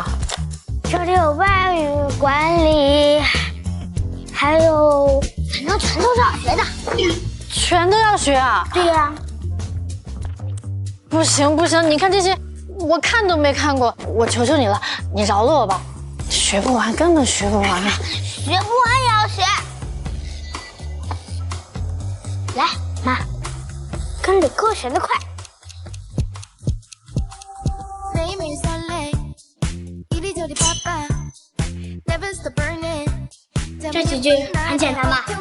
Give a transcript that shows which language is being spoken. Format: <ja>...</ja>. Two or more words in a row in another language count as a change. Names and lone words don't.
<zh>這裡有外語管理，還有，反正全都是要學的。全都要學啊？對呀。不行不行，你看這些。我看都沒看過，我求求你了，你饒了我吧，學不完，根本學不完啊！學不完也要學。來，媽，跟着哥學得快。這幾句很簡單吧？</zh>